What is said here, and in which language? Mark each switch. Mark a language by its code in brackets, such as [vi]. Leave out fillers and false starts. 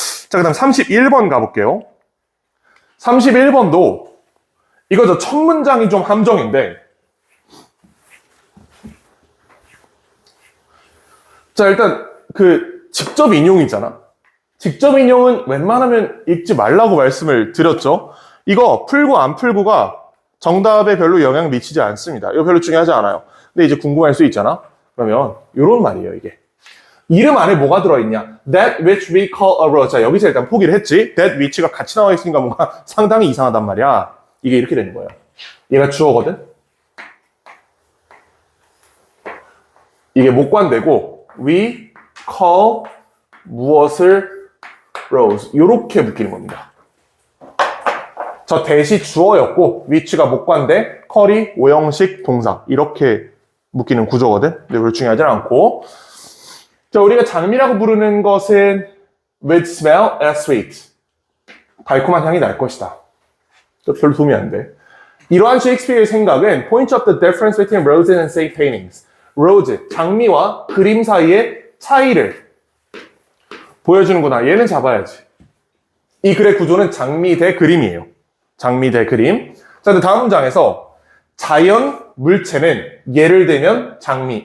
[ko] 자, 그 다음 31번 가볼게요. 31번도 이거 저 첫 문장이 좀 함정인데, 자, 일단 직접 인용이잖아. 직접 인용은 웬만하면 읽지 말라고 말씀을 드렸죠. 이거 풀고 안 풀고가 정답에 별로 영향 미치지 않습니다. 이거 별로 중요하지 않아요. 근데 이제 궁금할 수 있잖아. 그러면 이런 말이에요, 이게. 이름 안에 뭐가 들어있냐? [en] That which we call a rose. [ko] 자, 여기서 일단 포기를 했지. [en] That which [ko] 가 같이 나와 있으니까 뭔가 상당히 이상하단 말이야. 이게 이렇게 되는 거예요. 얘가 주어거든? 이게 목관되고 [en] we call [ko] 무엇을 rose. 이렇게 묶이는 겁니다. 저 대시 주어였고 which가 목관대, call이 오형식 동사. 이렇게 묶이는 구조거든? 근데 별로 중요하지 않고, 자, 우리가 장미라고 부르는 것은 [en] with smell as sweet. [ko] 달콤한 향이 날 것이다. 별로 도움이 안 돼. 이러한 셰익스피어의 생각은 [en] point of the difference between roses and say paintings. [ko] rose, 장미와 그림 사이의 차이를 보여주는구나. 얘는 잡아야지. 이 글의 구조는 장미 대 그림이에요. 장미 대 그림. 자, 근데 다음 문장에서 자연 물체는 예를 들면 장미.